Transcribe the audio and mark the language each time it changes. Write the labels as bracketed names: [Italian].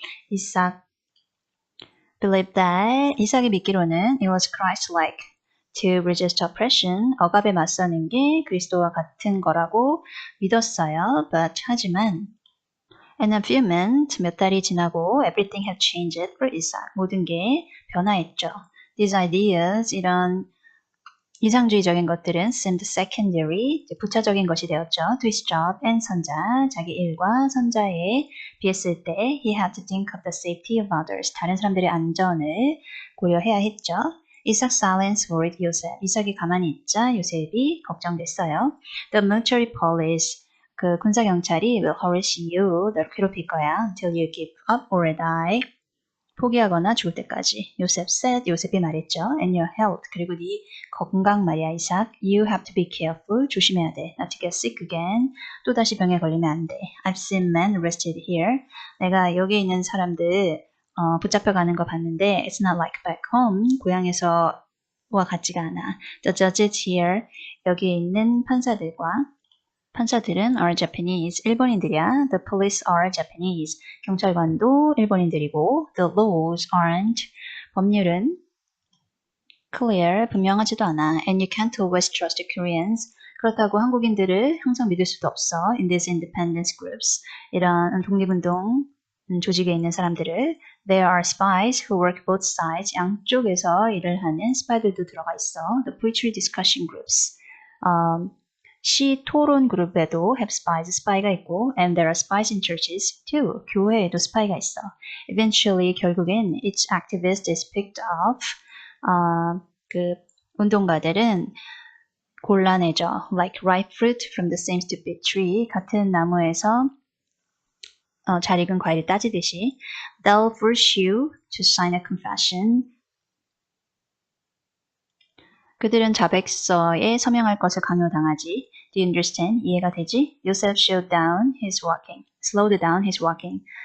[English] 이삭 believed that [Korean] 이삭이 믿기로는 [English] it was Christ-like to resist oppression. [Korean] 억압에 맞서는 게 그리스도와 같은 거라고 믿었어요. [English] But [Korean] 하지만 [English] in a few months, [Korean] 몇 달이 지나고 [English] everything had changed for Isaac. [Korean] 모든 게 변화했죠. [English] These ideas, [Korean] 이런 이상주의적인 것들은 [English] seemed secondary, [Korean] 부차적인 것이 되었죠. [English] To his job and 선자, [Korean] 자기 일과 선자에 비했을 때 [English] he had to think of the safety of others. [Korean] 다른 사람들의 안전을 고려해야 했죠. [English] Isaac's silence worried Joseph. [Korean] 이삭이 가만히 있자 요셉이 걱정됐어요. [English] The military police, [Korean] 그 군사경찰이 [English] will harass you, [Korean] 너를 괴롭힐 거야 [English] until you give up or die. [Korean] 포기하거나 죽을 때까지. 요셉 said, 요셉이 말했죠. [English] And your health, [Korean] 그리고 네 건강 말이야, 이삭. [English] You have to be careful, [Korean] 조심해야 돼. [English] Not to get sick again, [Korean] 또다시 병에 걸리면 안 돼. [English] I've seen men arrested here. [Korean] 내가 여기 있는 사람들 붙잡혀가는 거 봤는데 [English] it's not like back home, [Korean] 고향에서와 같지가 않아. [English] The judges here, [Korean] 여기 있는 판사들은 [English] are Japanese, [Korean] 일본인들이야. [English] The police are Japanese, [Korean] 경찰관도 일본인들이고 [English] the laws aren't, [Korean] 법률은 [English] clear, [Korean] 분명하지도 않아. [English] And you can't always trust the Koreans, [Korean] 그렇다고 한국인들을 항상 믿을 수도 없어. [English] In these independence groups, [Korean] 이런 독립운동 조직에 있는 사람들을 [English] There are spies who work both sides, [Korean] 양쪽에서 일을 하는 스파이들도 들어가 있어. [English] The poetry discussion groups, [Korean] 시 토론 그룹에도 [English] have spies, [Korean] 스파이가 있고 [English] and there are spies in churches too. [Korean] 교회에도 스파이가 있어. [English] Eventually, [Korean] 결국엔 [English] each activist is picked up. [Korean] 그 운동가들은 골라내죠. [English] Like ripe fruit from the same stupid tree. [Korean] 같은 나무에서 잘 익은 과일을 따지듯이. [English] They'll force you to sign a confession. [Korean] 그들은 자백서에 서명할 것을 강요당하지. [English] Do you understand? [Korean] 이해가 되지? [English] Joseph slowed down his walking.